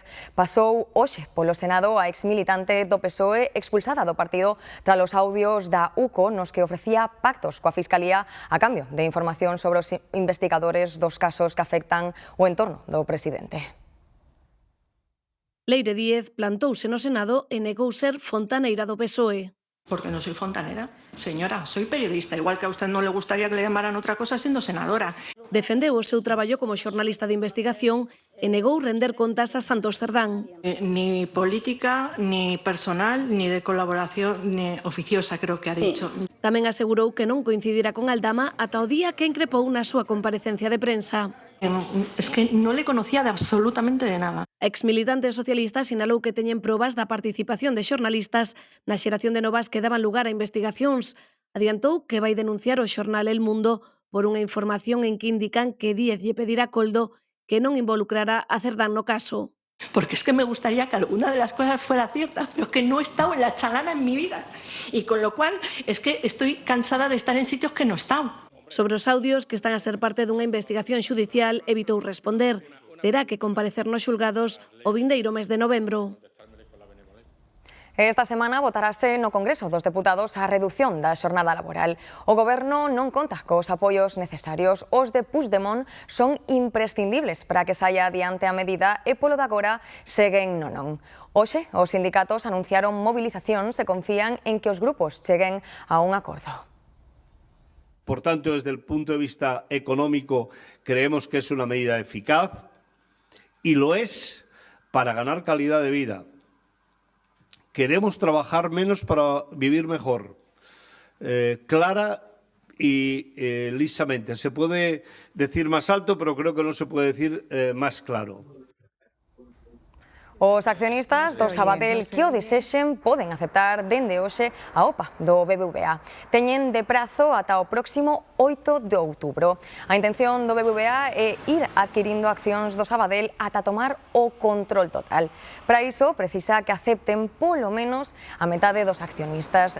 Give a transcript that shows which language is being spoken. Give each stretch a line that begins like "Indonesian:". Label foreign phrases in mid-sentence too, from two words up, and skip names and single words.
Galician: Pasou hoxe polo Senado a exmilitante do PSOE expulsada do partido tras os audios da UCO nos que ofrecía pactos coa Fiscalía a cambio de información sobre os investigadores dos casos que afectan o entorno do presidente. Leire Díez plantouse no Senado e negou ser fontaneira do PSOE.
Spanish: Porque no soy fontanera, señora, soy periodista, igual que a usted no le gustaría que le llamaran otra cosa siendo senadora.
Galician: Defendeu o seu traballo como xornalista de investigación e negou render contas a Santos Cerdán.
Spanish: Ni política, ni personal, ni de colaboración ni oficiosa, creo que ha dicho.
Galician: Tamén asegurou que non coincidirá con Aldama ata o día que increpou na súa comparecencia de prensa.
Spanish: Es que no le conocía de absolutamente de nada.
Galician: A exmilitante socialista sinalou que teñen probas da participación de xornalistas na xeración de novas que daban lugar a investigacións. Adiantou que vai denunciar o xornal El Mundo por unha información en que indican que Díez lle pedirá a Coldo que non involucrará a Cerdán no caso.
Spanish: Porque es que me gustaría que alguna de las cosas fuera cierta, pero es que no he estado en la chalana en mi vida. Y con lo cual es que estoy cansada de estar en sitios que no he estado.
Galician: Sobre os audios que están a ser parte dunha investigación xudicial, evitou responder. Terá que comparecer nos xulgados o vindeiro mes de novembro. Esta semana votarase no Congreso dos Deputados a redución da xornada laboral. O Goberno non conta cos apoios necesarios. Os de Puigdemont son imprescindibles para que saia adiante a medida e polo de agora seguen no non. Hoxe, os sindicatos anunciaron movilizacións e confían en que os grupos cheguen a un acordo.
Spanish: Por tanto, desde el punto de vista económico, creemos que es una medida eficaz y lo es para ganar calidad de vida. Queremos trabajar menos para vivir mejor. Clara y lisamente. Se puede decir más alto, pero creo que no se puede decir más claro.
Galician: Os accionistas do Sabadell que o desexen poden aceptar dende hoxe a OPA do BBVA. Teñen de prazo ata o próximo 8 de outubro. A intención do BBVA é ir adquirindo accións do Sabadell ata tomar o control total. Para iso precisa que acepten polo menos a metade dos accionistas.